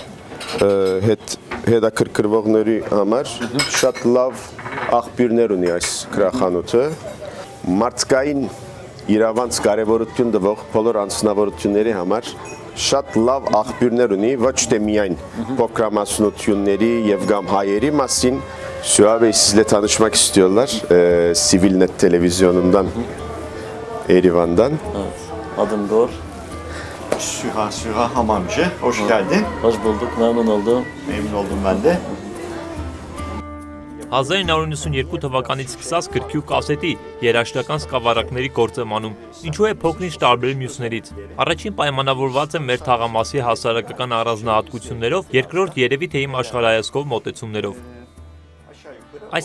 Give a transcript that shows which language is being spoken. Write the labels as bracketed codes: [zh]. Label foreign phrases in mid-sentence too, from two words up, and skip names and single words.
[hy] հետաքրքրվողների համար շատ լավ աղբյուրներ ունի այս գրախանութը մարդկային իրավանց կարևորություն տվող բոլոր անձնավորությունների համար շատ լավ աղբյուրներ ունի ոչ թե միայն փոքրամասնությունների եւ կամ հայերի մասին [tr] Süha Bey sizle tanışmak istiyorlar Sivilnet televizyonundan Erivan'dan evet, adım Gor Süha Hamamcı hoş geldin hoş bulduk memnun oldum ben de [hy] 1992 թվականից սկսած գրքի ու կասետի երաժշտական սկավառակների գործեմանում, ինչու է փոքրինչ տարբեր մյուսներից։ Առաջին պայմանավորված է մեր թաղամասի հասարակական առանձնահատկություններով, երկրորդ երևի թե իմ աշխարհայացքով մոտեցումներով։ Այս